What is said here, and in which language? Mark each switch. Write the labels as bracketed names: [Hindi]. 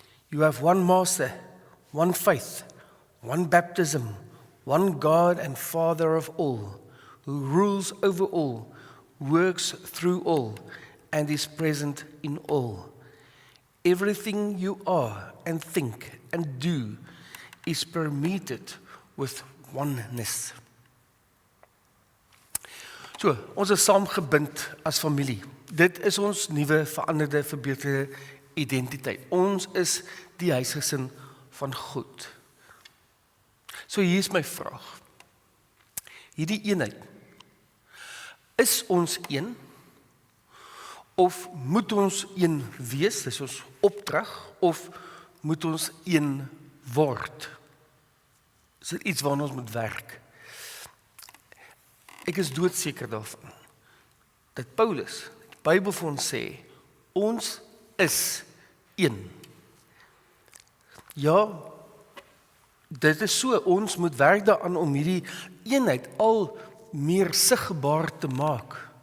[English] You have one master, one faith, one baptism, one God and Father of all, who rules over all, works through all, and is present in all. Everything you are and think and do is permeated with oneness. [Afrikaans] So, ons is saamgebind as familie. Dit is ons nuwe, veranderde, verbeterde identiteit. Ons is die huisgesin van God. So hier is my vraag. Hierdie eenheid, is ons een? Of moet ons een wees, dis ons opdrag, of moet ons een word? Is dit iets waarna ons moet werk? Ek is doodseker daarvan, dat Paulus, die Bybel vir ons sê, ons is een. Ja, dit is so, ons moet werk daaraan om hierdie eenheid al meer sigbaar te maak.